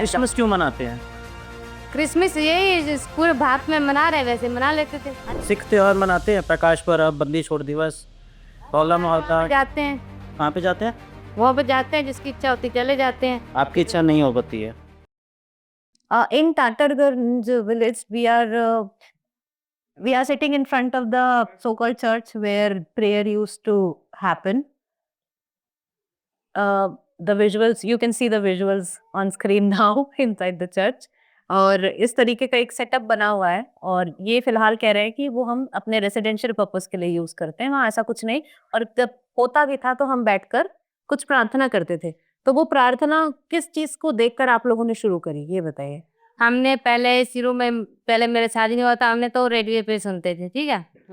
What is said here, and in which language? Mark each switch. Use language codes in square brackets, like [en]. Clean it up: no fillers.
[hi] Christmas क्यों मनाते हैं? क्रिसमस यही पूरे भारत में मना रहे, वैसे मना लेते थे। सिख त्योहार मनाते हैं, प्रकाश पर्व, बंदी छोड़ दिवस, होला मोहल्ला। जाते हैं, कहाँ पे जाते हैं? वहाँ पे जाते हैं, जिसकी इच्छा होती चले जाते हैं। आपकी इच्छा नहीं हो पाती है। [en] In Tatarganj village, we are sitting in front of the so-called church where prayer used to happen. The visuals, you can see the visuals on screen now inside the church. [hi] और इस तरीके का एक सेटअप बना हुआ है, और ये फिलहाल कह रहे हैं कि वो हम अपने रेसिडेंशियल पर्पस के लिए यूज करते हैं, वहाँ ऐसा कुछ नहीं। और जब होता भी था तो हम बैठकर कुछ प्रार्थना करते थे। तो वो प्रार्थना किस चीज को देखकर आप लोगों ने शुरू करी, ये बताइए। हमने पहले शुरू में, पहले मेरे शादी नहीं हुआ था, हमने तो रेडियो पे सुनते थे, ठीक है।